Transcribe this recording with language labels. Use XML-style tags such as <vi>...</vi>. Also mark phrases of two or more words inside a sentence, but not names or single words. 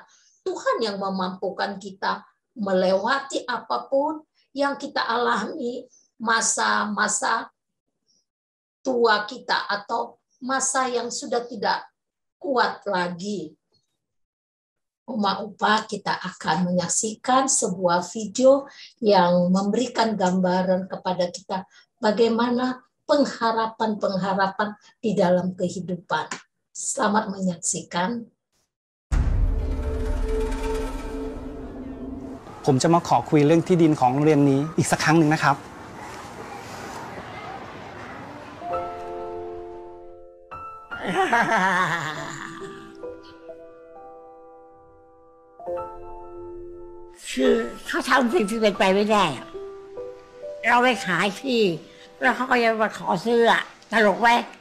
<id>Tuhan yang memampukan kita melewati apapun yang kita alami, masa-masa tua kita atau masa yang sudah tidak kuat lagi. Uma Upa, kita akan menyaksikan sebuah video yang memberikan gambaran kepada kita bagaimana pengharapan-pengharapan di dalam kehidupan. Selamat menyaksikan.</id> <th>ผมจะมาขอคุยเรื่องที่ดินของโรงเรียนนี้อีกสักครั้งหนึ่งนะครับ คือเขาทำสิ่งที่เป็นไปไม่ได้อะเราไปขายที่แล้วเขาก็ยังมาขอซื้ออะตลกไหม</th>